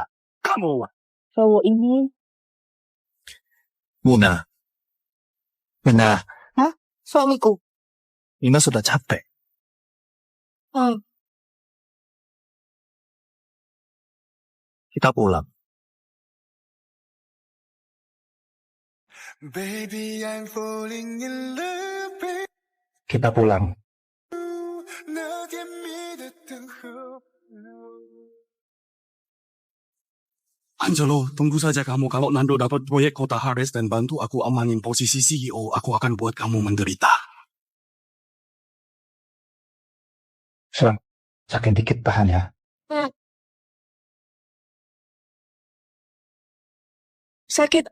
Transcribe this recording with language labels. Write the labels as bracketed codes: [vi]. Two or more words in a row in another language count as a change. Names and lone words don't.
[id] Kamu, Cowok ini... Muna. Muna, Suamiku. Nina sudah capek. Kita pulang. [en] Baby, I'm falling in love. [id] Kita pulang. [ko] 너게 믿었던 hope. [id] Angelo, tunggu saja kamu. Kalau Nando dapat proyek Kota Hares dan bantu aku amanin posisi CEO, aku akan buat kamu menderita. Sakit dikit tahan ya. Sakit.